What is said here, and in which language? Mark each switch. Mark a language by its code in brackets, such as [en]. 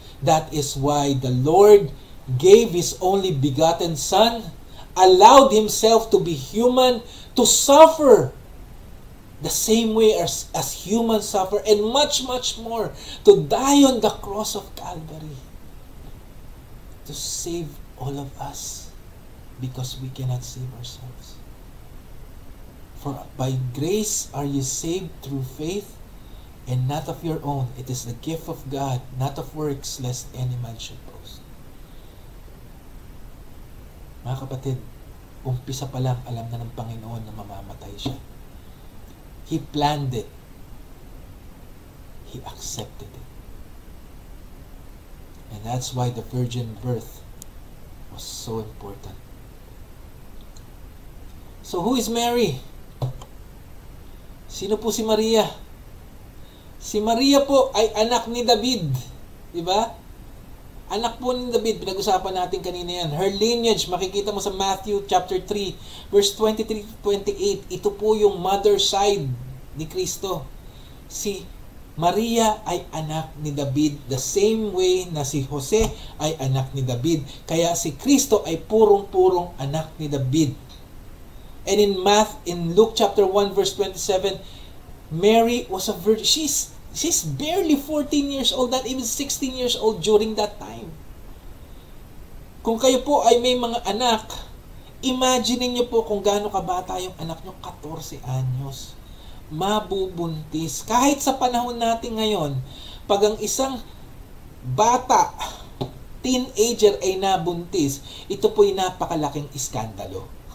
[en] That is why the Lord gave His only begotten Son, allowed Himself to be human, to suffer the same way as humans suffer, and much, much more, to die on the cross of Calvary, to save all of us, because we cannot save ourselves. For by grace are you saved through faith, and not of your own. It is the gift of God, not of works, lest any man should boast. [tl] Mga kapatid, umpisa pa lang alam na ng Panginoon na mamamatay siya. [en] He planned it. He accepted it. And that's why the virgin birth was so important. So who is Mary? [tl] Sino po si Maria? Si Maria po ay anak ni David. Diba? Anak po ni David, pinag-usapan natin kanina yan. [en] Her lineage, [tl] makikita mo sa Matthew chapter 3, verse 23-28. Ito po yung mother side ni Kristo. Si Maria ay anak ni David, [en] the same way [tl] na si Jose ay anak ni David. Kaya si Kristo ay purong-purong anak ni David. [en] And in Luke chapter 1, verse 27, Mary was a virgin. She's barely 14 years old, not even 16 years old during that time. [tl] Kung kayo po ay may mga anak, imagine niyo po kung gaano kabata yung anak niyo, 14 anyos. Mabubuntis. Kahit sa panahon natin ngayon, pag ang isang bata, teenager ay nabuntis, ito po'y napakalaking iskandalo.